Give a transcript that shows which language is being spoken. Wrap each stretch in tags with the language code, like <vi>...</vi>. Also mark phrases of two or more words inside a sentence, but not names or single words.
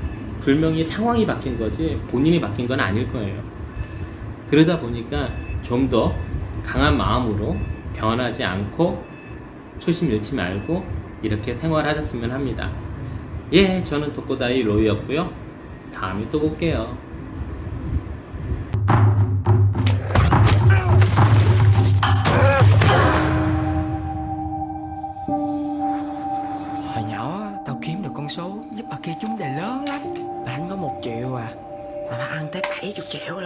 <ko>분명히 상황이 바뀐 거지 본인이 바뀐 건 아닐 거예요. 그러다 보니까 좀 더 강한 마음으로 변하지 않고 초심 잃지 말고 이렇게 생활하셨으면 합니다. 예, 저는 독고다이 로이였고요. 다음에 또 볼게요.</ko> <vi>Hồi nhỏ tao kiếm được con số giúp bà kia trúng đề lớn lắm. Mà anh có 1 triệu à, mà bà ăn tới 70 triệu luôn.</vi>